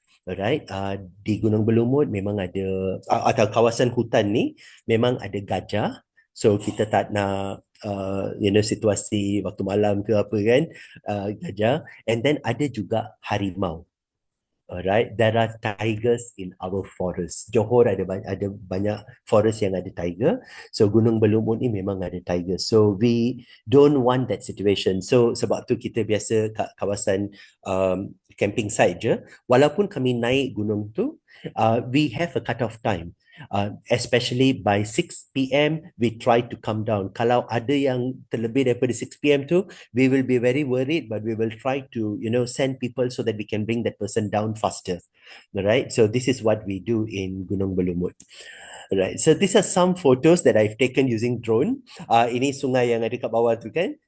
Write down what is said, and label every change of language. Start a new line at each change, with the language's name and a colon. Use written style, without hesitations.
Malay: Alright, di Gunung Berlumut memang ada atau kawasan hutan ni memang ada gajah. So kita tak nak situasi waktu malam ke apa kan, gajah. And then ada juga harimau.
English: Alright, there are tigers in our forest.
Malay: Johor ada banyak forest yang ada tiger. So Gunung Berlumut ni memang ada tiger.
English: So we don't want that situation.
Malay: So sebab tu kita biasa kat kawasan camping site je. Walaupun kami naik gunung tu,
English: we have a cut off time. Especially by 6 p.m. we try to come down.
Malay: Kalau ada yang terlebih daripada 6 p.m.
English: tu, we will be very worried, but we will try to send people so that we can bring that person down faster. Right? So this is what we do in Gunung Berlumut. Right. So these are some photos that I've taken using drone.
Malay: Ini sungai yang ada kat bawah tu kan.